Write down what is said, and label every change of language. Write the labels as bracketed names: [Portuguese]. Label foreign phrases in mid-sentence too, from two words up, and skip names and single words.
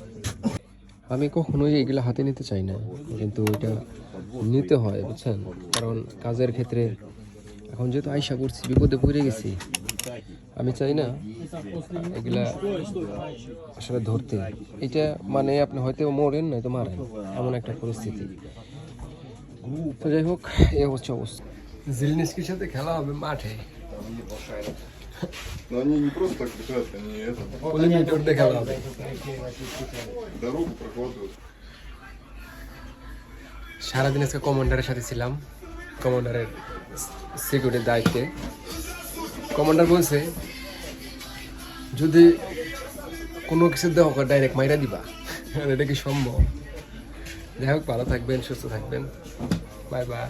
[Bangla] আমি কখনোই এগুলো হাতে নিতে চাই না, কিন্তু এটা নিতে হয় বুঝছেন, কারণ কাজের ক্ষেত্রে এখন যেহেতু আইসা করছি, বিপদে পড়ে গেছি, আমি চাই না এগুলা আসলে ধরতে। এটা মানে আপনি হয়তো মরেন নয়তো মারেন, এমন একটা পরিস্থিতি। তো যাই হোক, এ হচ্ছে অবস্থা। জিলনিস্কির সাথে খেলা হবে মাঠে। [Russian] Но они не просто так бежат, они это, [Bangla] পলিমিউটর দিয়ে খেলা হবে। [Russian] дорогу прокладывают. [Bangla] সারাদিন আজকে কমান্ডারের সাথে ছিলাম, কমান্ডারের সিকিউরিটির দায়িত্বে। কমান্ডার বলছে যদি কোনো কিছু দেওয়া হয় ডাইরেক্ট মাইরা দিবা, এটা কি সম্ভব? যাই হোক, ভালো থাকবেন, সুস্থ থাকবেন, [English] bye bye.